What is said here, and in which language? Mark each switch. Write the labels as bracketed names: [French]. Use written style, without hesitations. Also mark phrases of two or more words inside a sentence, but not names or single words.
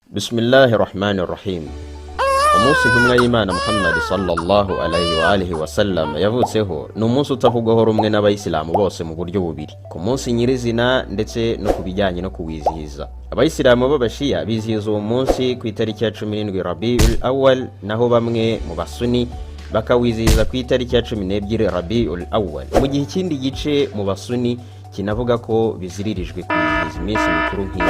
[Arabic] بسم الله الرحمن الرحيم. [Kinyarwanda] Umunsi ntumwa y'Imana Muhammad [Arabic] صلى الله عليه وعلى آله وسلم [Kinyarwanda] yavutseho ni umunsi utavugwaho rumwe n'abayisilamu bose mu buryo bubiri, ku munsi nyirizina ndetse no kubijyanye no kuwizihiza. Abayisilamu b'abashiya bizihiza uwo munsi ku itariki ya 17 Rabiul Awwal, naho bamwe mu basuni bakawizihiza ku itariki ya 12 Rabiul Awwal, mu gihe ikindi gice mu basuni kinavuga ko biziririjwe kwizihiza iminsi mikuru nk'iyo.